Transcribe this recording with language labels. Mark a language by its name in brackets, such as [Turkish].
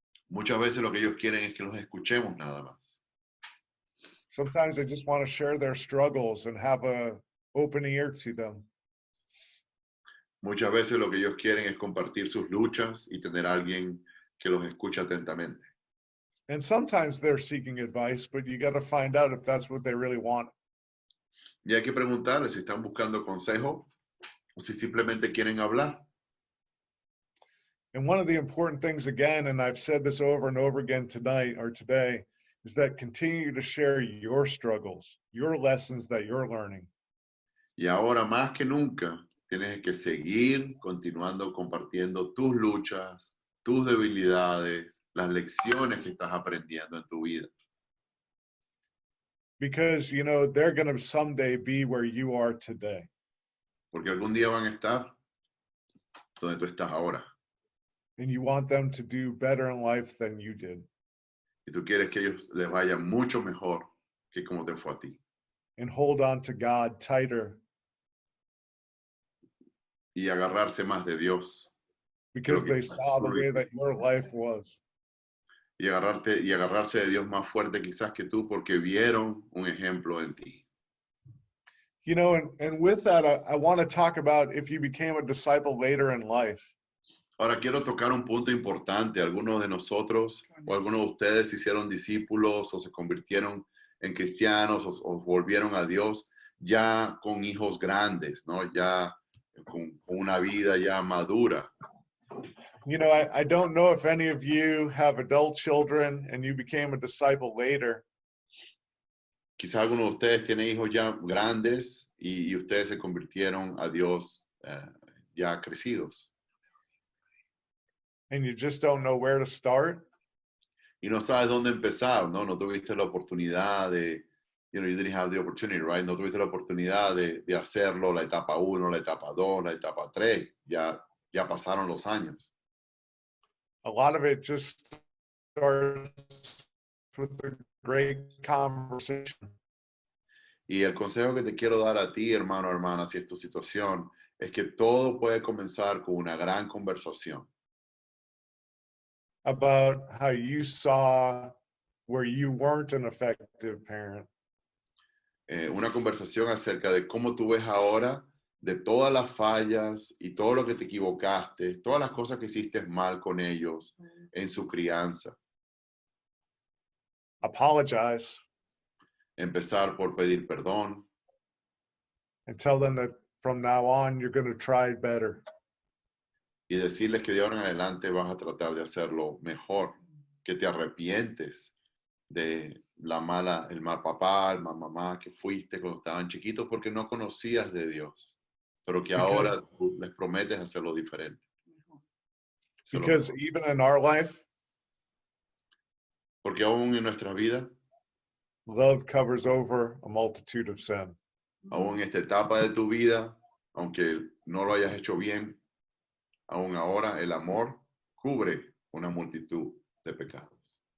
[Spanish] Muchas veces lo que ellos quieren es que los escuchemos nada más. [English] Sometimes they just want to share their struggles and have an open ear to them. [Spanish] Muchas veces lo que ellos quieren es compartir sus luchas y tener a alguien que los escucha atentamente. [English] And sometimes they're seeking advice, but you got to find out if that's what they really want. [Spanish] Y hay que preguntarles si están buscando consejo o si simplemente quieren hablar. [English] And one of the important things, again, and I've said this over and over again tonight or today, is that continue to share your struggles, your lessons that you're learning. [Spanish] Y ahora más que nunca tienes que seguir continuando compartiendo tus luchas, tus debilidades, las lecciones que estás aprendiendo en tu vida. [English] Because, you know, they're going to someday be where you are today. [Spanish] Porque algún día van a estar donde tú estás ahora. [English] And you want them to do better in life than you did. [Spanish] Y tú quieres que ellos les vaya mucho mejor que como te fue a ti. [English] And hold on to God tighter. [Spanish] Y agarrarse más de Dios. [English] Because they saw the way that your life was. [Spanish] Y agarrarse de Dios más fuerte quizás que tú porque vieron un ejemplo en ti. [English] You know, and with that, I want to talk about if you became a disciple later in life. [Spanish] Ahora quiero tocar un punto importante. Algunos de nosotros o algunos de ustedes se hicieron discípulos o se convirtieron en cristianos o volvieron a Dios ya con hijos grandes, ¿no? Ya con una vida ya madura. [English] You know, I don't know if any of you have adult children and you became a disciple later. [Spanish] Quizás algunos de ustedes tienen hijos ya grandes y ustedes se convirtieron a Dios ya crecidos. [English] And you just don't know where to start. [Spanish] Y no sabes dónde empezar, ¿no? No tuviste la oportunidad de, [English] you didn't have the opportunity, right? [Spanish] No tuviste la oportunidad de hacerlo, la etapa 1, la etapa 2, la etapa 3. Ya pasaron los años. [English] A lot of it just starts with a great conversation. [Spanish] Y el consejo que te quiero dar a ti, hermano, hermana, si es tu situación, es que todo puede comenzar con una gran conversación. [English] About how you saw where you weren't an effective parent. [Spanish] Una conversación acerca de cómo tú ves ahora de todas las fallas y todo lo que te equivocaste, todas las cosas que hiciste mal con ellos en su crianza. [English] Apologize. [Spanish] Empezar por pedir perdón. [English] And tell them that from now on you're going to try better. [Spanish] Y decirles que de ahora en adelante vas a tratar de hacerlo mejor, que te arrepientes de el mal papá, el mal mamá que fuiste cuando estaban chiquitos porque no conocías de Dios, pero que ahora tú les prometes hacerlo diferente. [English] Because even in our life, [Spanish] porque aún en nuestra vida, [English] love covers over a multitude of sin. [Spanish] Aún en esta etapa de tu vida, aunque no lo hayas hecho bien, aún ahora el amor cubre una multitud de pecados.